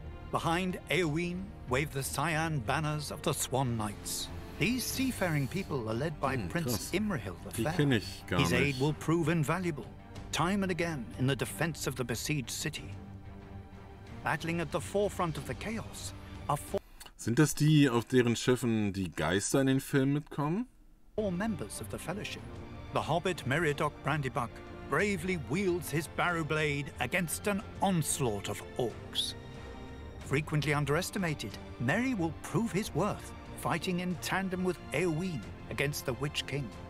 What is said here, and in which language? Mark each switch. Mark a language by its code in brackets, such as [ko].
[en] Behind Eowyn wave the cyan banners of the Swan Knights. These seafaring people are led by Prince Imrahil the Fair. His aid will prove invaluable, time and again in the defense of the besieged city. Battling at the forefront of the chaos are [de] Sind das die, auf deren Schiffen die Geister in den Film mitkommen? [en] four members of the Fellowship. The hobbit Meriadoc Brandybuck bravely wields his barrow blade against an onslaught of orcs. Frequently underestimated, Merry will prove his worth, fighting in tandem with Eowyn against the Witch King.